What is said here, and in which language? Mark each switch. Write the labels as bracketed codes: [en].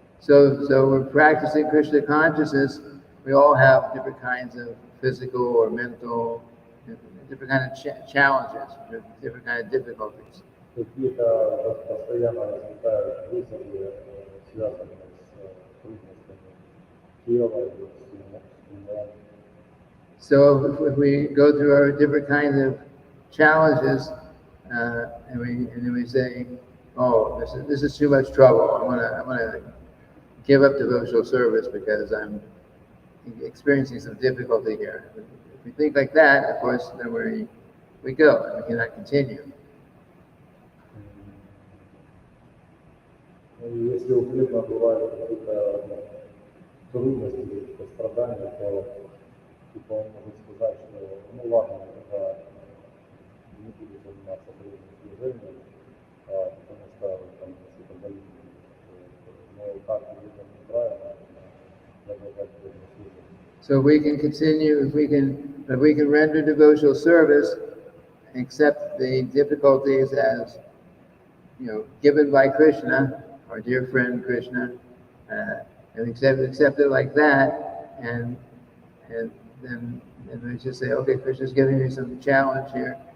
[en] So we're practicing Krishna consciousness. We all have different kinds of physical or mental, different kind of challenges, different kind of difficulties. [ru] Какие-то постоянно возникают вызовы, связанные с трудностями тела и с умом. [en] So if we go through our different kinds of challenges, and then we say, "Oh, this is too much trouble. I'm gonna give up devotional service because I'm experiencing some difficulty here." If we think like that, of course, then we go and we cannot continue. [ru] Если у преданного бывают какие-то трудности, какие-то страдания, то типа он может сказать, что ну ладно, тогда не буду заниматься преданным служением, потому что там что-то болит. Но так это неправильно, продолжать преданное служение. [en] So we can continue if we can render devotional service, accept the difficulties as given by Krishna, our dear friend Krishna, and accept it like that, and then we just say, okay, Krishna's giving me some challenge here.